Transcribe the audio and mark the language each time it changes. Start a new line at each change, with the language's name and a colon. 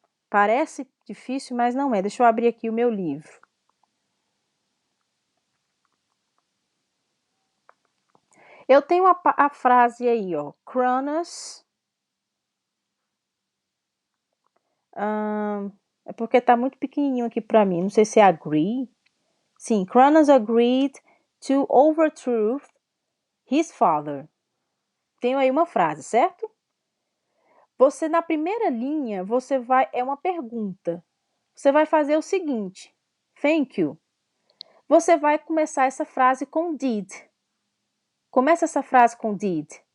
Portuguese: Parece difícil, mas não é. Deixa eu abrir aqui o meu livro. Eu tenho a frase aí, ó. Cronos. É porque tá muito pequenininho aqui para mim. Não sei se é agree.
English: Sim, Cronos agreed to overthrow his father.
Portuguese: Tenho aí uma frase, certo? Você, na primeira linha, é uma pergunta. Você vai fazer o seguinte.
English: Thank you.
Portuguese: Você vai começar essa frase com did. Começa essa frase com did.